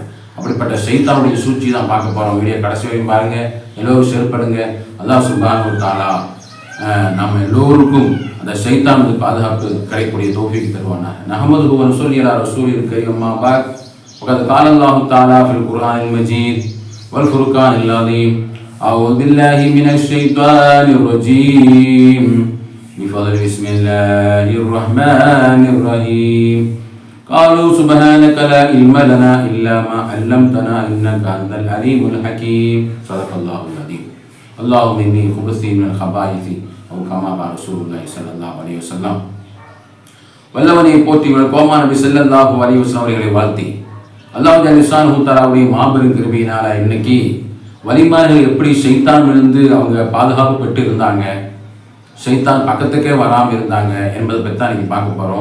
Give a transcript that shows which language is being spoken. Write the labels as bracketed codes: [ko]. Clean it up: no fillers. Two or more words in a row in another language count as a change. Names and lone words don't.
[ta] அப்படிப்பட்ட ஷைத்தானுடைய சூழ்ச்சி தான் பார்க்க போகிறோம். வீடியோ கடைசி வரையும் பாருங்கள், எல்லோரும் ஷேர் அல்லாஹ் [ar] سبحانه وتعالى [ta] நம்ம எல்லோருக்கும் அந்த ஷைத்தான் வந்து பாதுகாப்பு கிடைக்கக்கூடிய தௌஃபீக் தருவானா. [ar] نحمده ونصلي على رسوله الكريم أما بعد. وقد قال الله تعالى في القرآن المجيد والفرقان العظيم. أعوذ بالله من الشيطان الرجيم. بفضل بسم الله الرحمن الرحيم. قالوا سبحانك لا علم لنا إلا ما علمتنا إنك أنت العليم الحكيم. صدق الله العظيم. اللهم إني خبثت من الخبائث أو كما قال رسول الله صلى الله عليه وسلم. [ta] வல்லவனை போற்றி கோமான நபி [ar] صلى الله عليه وسلم [ta] அவர்களை வாழ்த்தி அல்லாஹ் [ar] جل شأنه [ta] தஆலாவுடைய மாபெரும் கிருபையினால இன்னைக்கு வலிமார்கள் எப்படி ஷைத்தான் விழுந்து அவங்க பாதுகாப்பு பெற்று இருந்தாங்க, ஷைத்தான் பக்கத்துக்கே வராமல் இருந்தாங்க என்பதை பற்றி தான் நீங்கள் பார்க்க போகிறோம்.